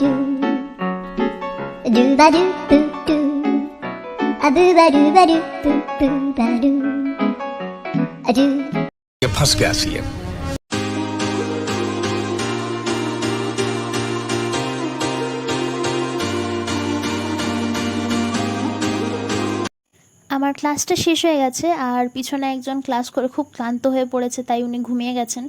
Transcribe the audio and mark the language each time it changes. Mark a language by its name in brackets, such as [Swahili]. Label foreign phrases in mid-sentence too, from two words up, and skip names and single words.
[Hindi] do ba do boo do a boo ba do boo boo ba do a do। ये फंस गया सी है। [Bangla] আমার ক্লাসটা শেষ হয়ে গেছে, আর পিছনে একজন ক্লাস করে খুব ক্লান্ত হয়ে পড়েছে, তাই উনি ঘুমিয়ে গেছেন।